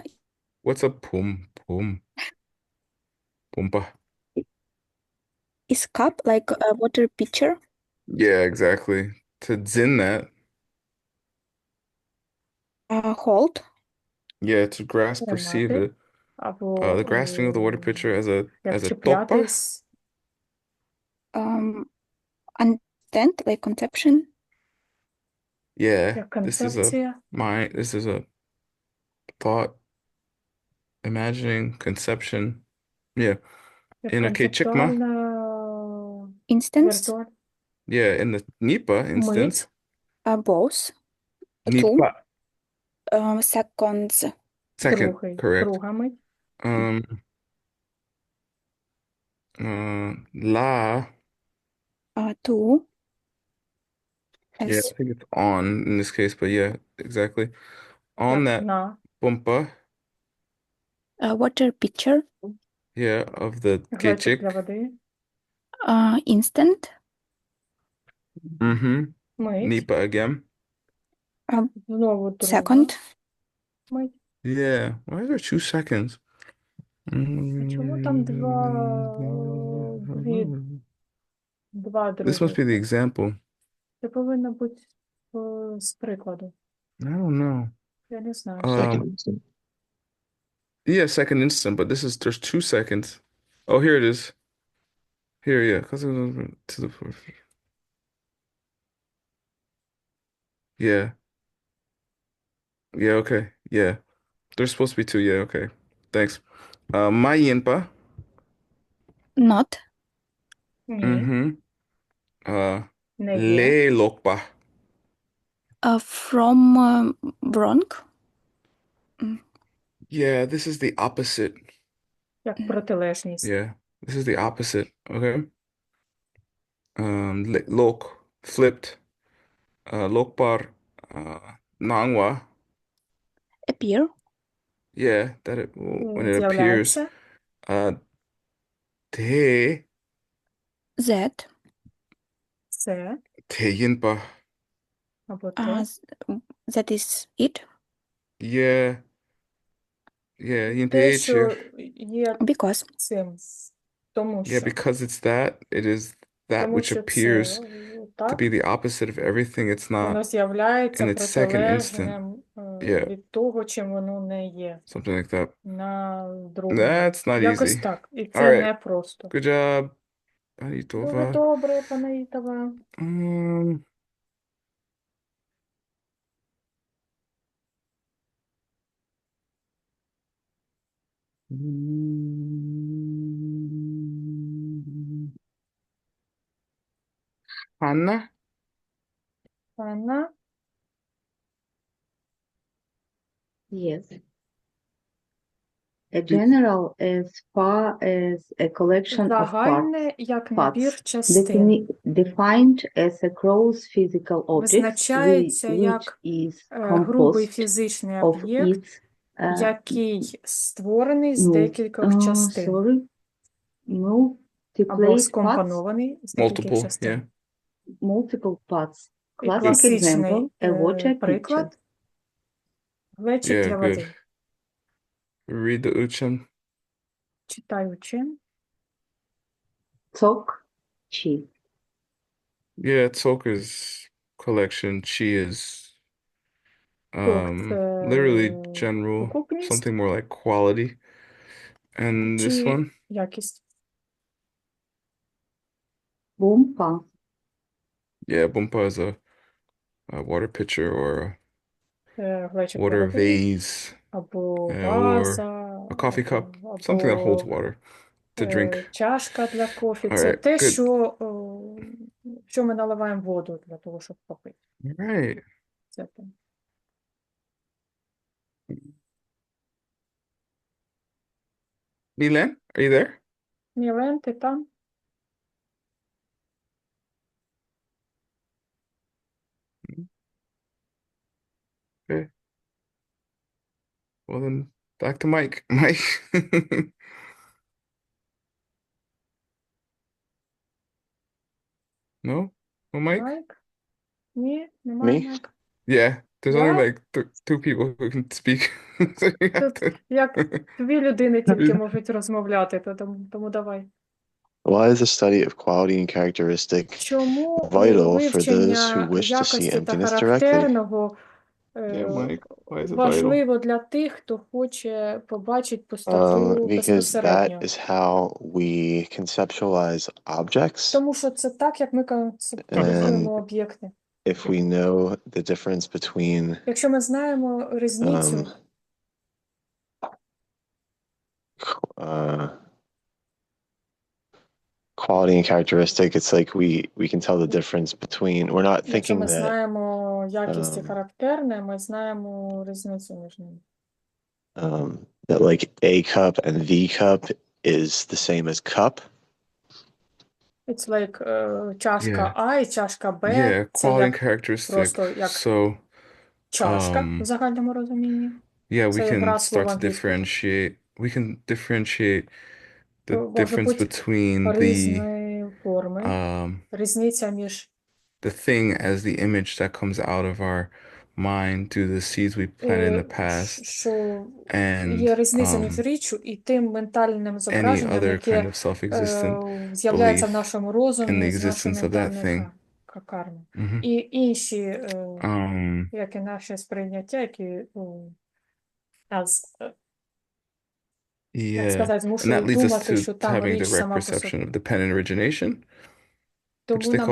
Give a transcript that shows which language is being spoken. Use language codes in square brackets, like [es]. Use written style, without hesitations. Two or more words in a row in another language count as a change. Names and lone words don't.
[en] What's a pumpa? is cup, like a water pitcher. Yeah, exactly. To zin that, Hold. yeah, to grasp, receive [uk] Тримати. [en] it. [uk] Або [en] The grasping of the water pitcher as a [uk] як [en] tokpa. [uk] чіплятись. [en] Um, Understand, like conception. Yeah, [uk] Як концепція. [en] this is a thought, imagining, conception. Yeah. [uk] Як [en] In a kechikma, [uk] концептуальна [en] Instance. [uk] віртуаль. [en] yeah, in the Nipa instance, [uk] Мить. [en] Both. Two. Nipa, Seconds. second, [uk] Другий. [en] correct. [uk] Друга мить. [en] Um, la, Two. yeah, As I think it's on in this case, but yeah, exactly. On [uk] Як [en] that [uk] на. [en] bumpa, a water pitcher. yeah, of the [uk] Глечик для [en] kechik. [uk] води. [en] Instant. Mm-hmm. [uk] Мить. [en] Nipa again. [uk] Знову друга. [en] Second. [uk] Мить. [en] Yeah. Why is there 2 seconds? [uk] А чому там два [en] This must [uk] других? [en] be the example. [uk] Це повинно бути з прикладу. [en] I don't know. [uk] Я не знаю. [en] Um, yeah, second instant, but there's 2 seconds. Oh, here it is. Here, yeah, because it was to the yeah, yeah, okay, yeah. There's supposed to be two. Yeah, okay. Thanks. Mayinpa. Not. [uk] Ні, Mm-hmm. Uh, не є. [bo] Le Lokpa. [en] From Bronx. Yeah, this is the opposite. [uk] Як протилежність. [en] Yeah, this is the opposite. Okay. Lok flipped. [bo] Lokpar. Nangwa. [en] Appear. Yeah, when it appears. [uk] З'являється. [en] Uh, Te That. [uk] Це. [en] Teyinpa. [uk] Або те. [en] That is it. Yeah, yeah, [uk] Те, [en] Yinpe. [uk] що є [en] Because. [uk] цим. Тому [en] Yeah, [uk] що. [en] because it's that, it is that [uk] Тому [en] which [uk] що це [en] appears to be [uk] так. [en] the opposite of everything it's [uk] Воно [en] not [uk] з'являється [en] in its second instant. [uk] протилежним [en] Yeah, [uk] від того, чим воно не є. [en] something like that. [uk] На другому. [en] That's not [uk] Якось [en] easy. [uk] так. І [en] All [uk] це [en] right. [uk] не просто. [en] Good job. [uk] Дуже [en] Anitova. [uk] добре, пане Ітава. [en] Um, Hannah? [uk] Анна. [en] Yes. A general as far as a collection of parts, [uk] Загальне як набір частин. [en] defined as a gross physical object, [uk] Визначається [en] which [uk] як [en] is [uk] грубий [en] composed [uk] фізичний [en] of [uk] об'єкт, [en] its [uk] який створений з ну, декількох частин. Або [en] multiple parts, [uk] скомпонований з декількох [en] Multiple, [uk] частин. [en] yeah. multiple parts. [uk] І [en] Classic [uk] класичний [en] example, a water pitcher. [uk] приклад – глечик [en] Yeah, [uk] для [en] good. [uk] води. [en] Read the Uchan. [uk] Читаючи. [bo] Sok, chi. [en] Yeah, Tsoka's collection. She is [uk] Ток – це [en] literally general, [uk] сукупність, [en] something more like quality. And this [uk] чи [en] one, [uk] якість. [en] Bumpa. yeah, Bumpa is a water pitcher or [uk] Глечик [en] a [uk] для [en] water [uk] води, [en] vase [uk] або [en] or [uk] ваза, [en] a coffee cup, [uk] або [en] something that holds water to drink. [uk] чашка для кофі. [en] All [uk] Це [en] right, [uk] те, [en] good. [uk] що ми наливаємо воду для того, щоб попити. [en] All right. [uk] Це те. [en] Milan, are you there? [uk] Мілен, ти там? [en] Okay. Well then, back to Mike. Mike. No? No, Mike? [uk] Майк? Ні, немає [en] Me? [uk] Майка. [en] Yeah, there's only [uk] Я? [en] like th two people who can speak. So you have [uk] Тут [en] to. [uk] як дві людини тільки можуть розмовляти, то тому давай. [en] Why is the study of quality and characteristic [uk] Чому [en] vital for those who [uk] вивчення [en] wish to see [uk] якості та [en] emptiness directly? [uk] характерного [en] Yeah, Mike, why is it vital? [uk] важливо для тих, хто хоче побачити пустоту [en] Because that [uk] безпосередньо? [en] is how we conceptualize objects. [uk] Тому що це так, як ми концептуалізуємо об'єкти. [en] If we know the difference between [uk] Якщо ми знаємо різницю [en] quality and characteristic, it's like we can tell the difference between, we're not [uk] Якщо [en] thinking [uk] ми [en] that [uk] знаємо якість і характерне, ми знаємо різницю між ними. [en] that like a cup and the cup is the same as cup. It's like [uk] чашка А і чашка Б. [en] Yeah, [uk] Це [en] quality and [uk] як [en] characteristic. [uk] просто як [en] So, [uk] чашка в загальному розумінні. [en] yeah, we [uk] Це [en] can [uk] гра слова [en] start to [uk] англійською. [en] differentiate. We can differentiate the [uk] Може [en] difference [uk] бути [en] between the [uk] різні форми. um Різниця між [en] the thing as the image that comes out of our mind to the seeds we planted in the past [uk] що [en] and [uk] є різниця між річчю і тим ментальним [en] any [uk] зображенням, [en] other [uk] яке [en] kind of self-existent [uk] з'являється в [en] belief [uk] нашому [en] in the [uk] розумі з [en] existence [uk] нашої [en] of that [uk] ментальної [en] thing. [uk] карми. Mhm. І інші, Um, як і наше сприйняття, які нас, як [en] yeah. [uk] сказати, [en] And that [uk] змушують [en] leads us [uk] думати, [en] to [uk] що там [en] having [uk] річ [en] direct [uk] сама по собі. [en] perception of dependent origination, which [uk] Тому [en] they [uk] нам